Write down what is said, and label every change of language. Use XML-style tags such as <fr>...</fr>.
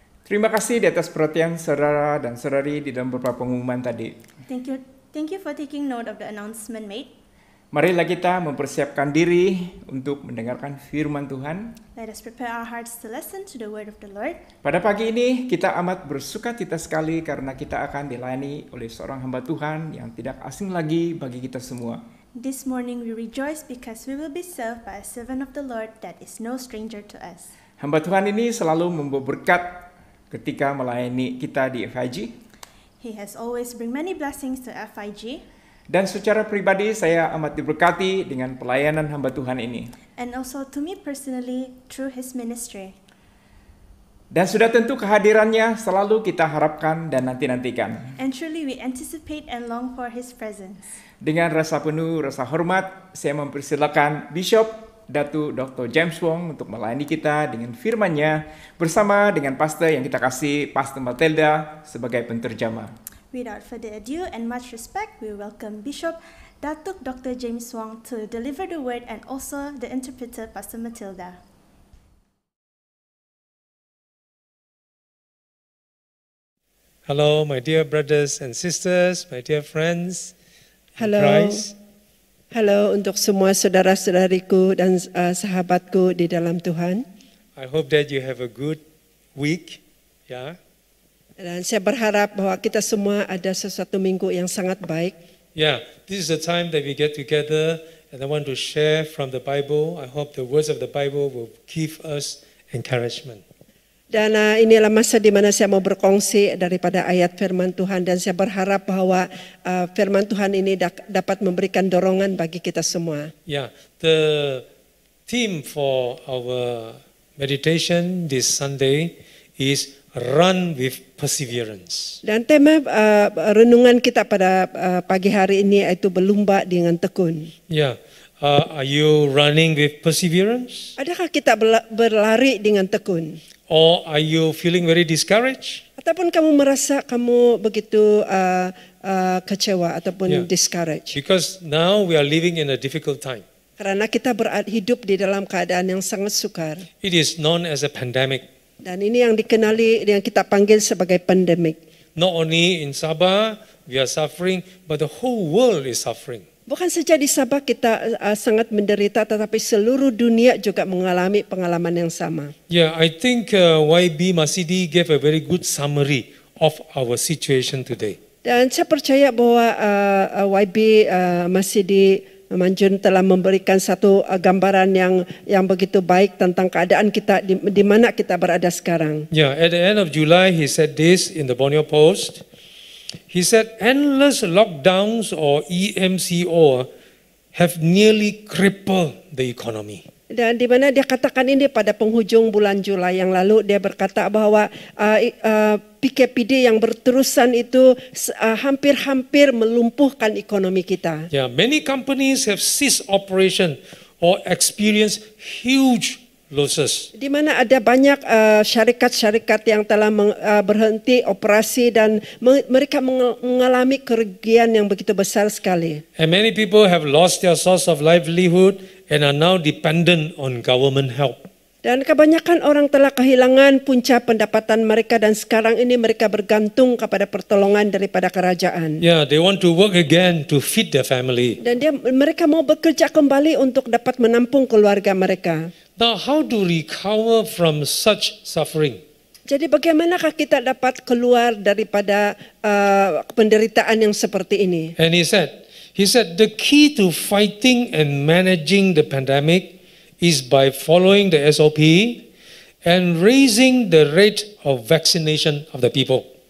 <ms>Terima kasih di atas perhatian saudara dan saudari di dalam beberapa pengumuman tadi.</ms> <en>Thank you for taking note of the announcement made.</en> <ms>Marilah kita mempersiapkan diri untuk mendengarkan firman Tuhan.</ms> <en>Let us prepare our hearts to listen to the word of the Lord.</en> <ms>Pada pagi ini kita amat bersukacita sekali karena kita akan dilayani oleh seorang hamba Tuhan yang tidak asing lagi bagi kita semua.</ms> <en>This morning we rejoice because we will be served by a servant of the Lord that is no stranger to us.</en> <ms>Hamba Tuhan ini selalu membawa berkat ketika melayani kita di FIG.</ms> <en>He has always bring many blessings to FIG.</en> <ms>Dan secara pribadi saya amat diberkati dengan pelayanan hamba Tuhan ini.</ms> <en>And also to me personally through his ministry.</en> <ms>Dan sudah tentu kehadirannya selalu kita harapkan dan nanti-nantikan.</ms> <en>And truly we anticipate and long for his presence.</en> <ms>Dengan rasa penuh, rasa hormat, saya mempersilakan Bishop Datu Dr. James Wong untuk melayani kita dengan firman-Nya bersama dengan pastor yang kita kasih, Pastor Matilda, sebagai penterjemah.</ms> <en>Without further ado and much respect, we welcome Bishop Datuk Dr. James Wong to deliver the word and also the interpreter, Pastor Matilda. Hello, my dear brothers and sisters, my dear friends in</en> <ms>Halo,</ms> <en>Christ.</en> <ms>halo untuk semua saudara-saudariku dan sahabatku di dalam Tuhan.</ms> <en>I hope that you have a good week. Yeah.</en> <ms>Dan saya berharap bahwa kita semua ada sesuatu minggu yang sangat baik.</ms> <en>Yeah, this is the time that we get together and I want to share from the Bible. I hope the words of the Bible will give us encouragement.</en> <ms>Dan inilah masa di mana saya mau berkongsi daripada ayat firman Tuhan dan saya berharap bahwa firman Tuhan ini dapat memberikan dorongan bagi kita semua.</ms> <en>Yeah, the theme for our meditation this Sunday is run with perseverance.</en> <ms>Dan tema renungan kita pada pagi hari ini yaitu berlumba dengan tekun.</ms> <en>Yeah, are you running with perseverance?</en> <ms>Adakah kita berlari dengan tekun?</ms> <en>Or are you feeling very discouraged?</en> <ms>Ataupun kamu merasa kamu begitu kecewa ataupun Yeah.</ms> <en>discouraged? Because now we are living in a difficult time.</en> <ms>Karena kita hidup di dalam keadaan yang sangat sukar.</ms> <en>It is known as a pandemic.</en> <ms>Dan ini yang dikenali, yang kita panggil sebagai pandemik.</ms> <en>Not only in Sabah we are suffering, but the whole world is suffering.</en> <ms>Bukan saja di Sabah kita sangat menderita, tetapi seluruh dunia juga mengalami pengalaman yang sama.</ms> <en>Yeah, I think YB Masidi gave a very good summary of our situation today.</en> <ms>Dan saya percaya bahwa YB Masidi Manjun telah memberikan satu gambaran yang begitu baik tentang keadaan kita di mana kita berada sekarang.</ms> <en>Yeah, at the end of July he said this in the Borneo Post. He said endless lockdowns or EMCO have nearly crippled the economy.</en> <ms>Dan di mana dia katakan ini pada penghujung bulan Julai yang lalu, dia berkata bahwa PKPD yang berterusan itu hampir-hampir melumpuhkan ekonomi kita.</ms> <en>Yeah, many companies have ceased operation or experienced huge losses.</en> <ms>Di mana ada banyak syarikat-syarikat yang telah berhenti operasi dan mereka mengalami kerugian yang begitu besar sekali.</ms> <en>And many people have lost their source of livelihood and are now dependent on government help.</en> <ms>Dan kebanyakan orang telah kehilangan punca pendapatan mereka dan sekarang ini mereka bergantung kepada pertolongan daripada kerajaan.</ms> <en>Yeah, they want to work again to feed their family.</en> <ms>Dan mereka mau bekerja kembali untuk dapat menampung keluarga mereka.</ms> <en>Now, how to recover from such suffering?</en> <ms>Jadi bagaimanakah kita dapat keluar daripada penderitaan yang seperti ini?</ms> <en>And he said, the key to fighting and managing the pandemic is by following the SOP and raising the rate of vaccination of the people.</en>